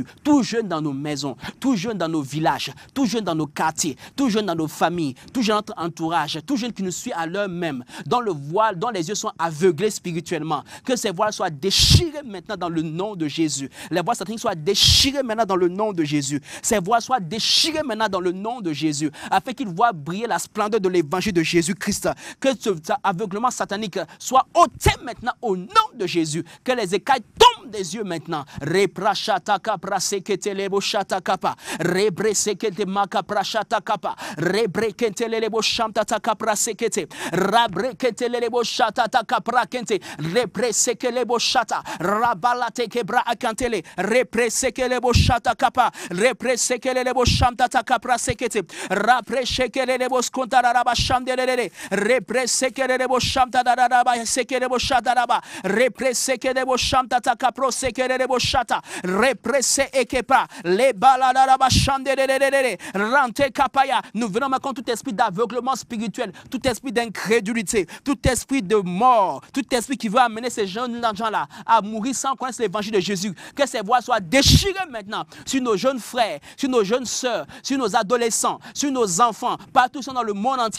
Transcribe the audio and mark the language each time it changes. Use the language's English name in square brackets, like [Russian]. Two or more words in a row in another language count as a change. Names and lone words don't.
[French] Tout jeune dans nos maisons, tout jeune dans nos villages, tout jeune dans nos quartiers, tout jeune dans nos familles, tout jeune dans notre entourage, tout jeune qui nous suit à l'heure même, dont le voile, dont les yeux sont aveuglés spirituellement, que ces voiles soient déchirées maintenant dans le nom de Jésus. Les voiles sataniques soient déchirées maintenant dans le nom de Jésus. Ces voiles soient déchirées maintenant dans le nom de Jésus, afin qu'ils voient briller la splendeur de l'évangile de Jésus-Christ. Que ce aveuglement satanique soit ôté maintenant au nom de Jésus. Que les écailles tombent des yeux maintenant. Reprachata prasekete lebo shata kapa. Rebresekete maka prachata kapa. Rebrekete lebo shamtata kapra sekete. Rabrekete lebo shata takapra kente. Rebreseke lebo shata. Rabalate kebra akantele. Rebreseke lebo shata kapa. Rebreseke lebo shamtata kapra sekete. Rabresheke lebo skontara raba shamdelele. Rebreseke lebo shamtata sekerebo shata raba represekerebo shanta takapro sekerebo shata represe ekepa le balada raba chandelelelele rante kapaya. Nous venons maintenant tout esprit d'aveuglement spirituel, tout esprit d'incrédulité, tout esprit de mort, tout esprit qui veut amener ces jeunes gens-là à mourir sans connaître l'évangile de Jésus. Que ces voix soient déchirées maintenant sur nos jeunes frères, sur nos jeunes sœurs, sur nos adolescents, sur nos enfants, partout dans le monde entier.